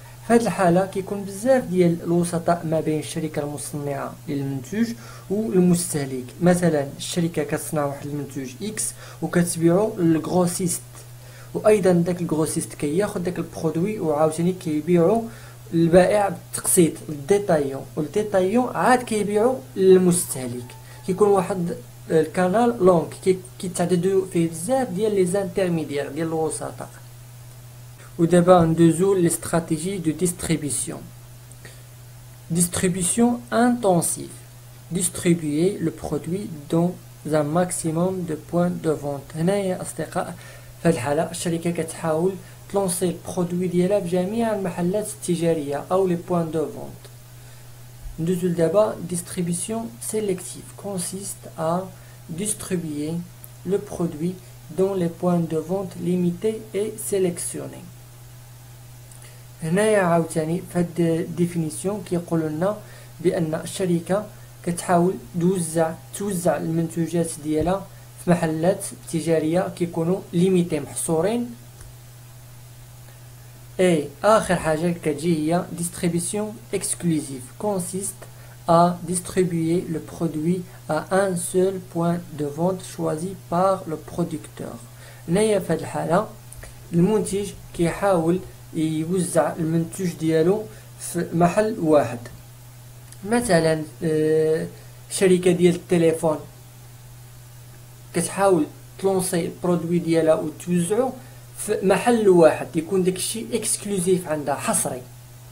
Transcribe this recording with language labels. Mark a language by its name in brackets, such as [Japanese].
[Arabic] في هاد الحالة كيكون بزاف ديال الوسطاء ما بين الشركة المصنعة للمنتوج والمستهلك، مثلا الشركة كتصنع واحد المنتوج اكس وكتبيعو للغروسيست، وايضا داك الغروسيست كياخد داك البرودوي وعاوتاني كيبيعو للبائع بالتقسيط الديتايون، والديتايون عاد كيبيعو للمستهلك. كيكون واحد الكانال لونغ كيتعددوا فيه بزاف ديال لي زانترميديير ديال الوسطاء. ودابا ندوزو [French] les stratégies de distribution. Distribution intensive. Distribuer le produit dans un maximum de points de vente. [Arabic] هنايا أصدقاء في هذه الحالة الشركة كتحاول تلونسي البرودوي ديالها بجميع المحلات التجارية أو [French] les points de vente. [Arabic] ندوزو دابا [French] distribution sélective consiste à distribuer le produit dans les points de vente limités et sélectionnés. [Arabic] هنايا عاوتاني في هاد الديفينيسيون كيقول لنا بأن الشركة كتحاول توزع المنتوجات ديالها في محلات تجارية كيكونوا ليميتي محصورين. اي اخر حاجة كتجي هي [French] distribution exclusive consiste à distribuer le produit à un seul point de vente choisi par le producteur. [Arabic] هنايا في هاد الحالة المنتج كيحاول يوزع المنتوج ديالو في محل واحد. مثلا شركة ديال التليفون كتحاول تلونسي البرودوي ديالها وتوزعو في محل واحد يكون داكشي اكسكلوزيف عندها حصري.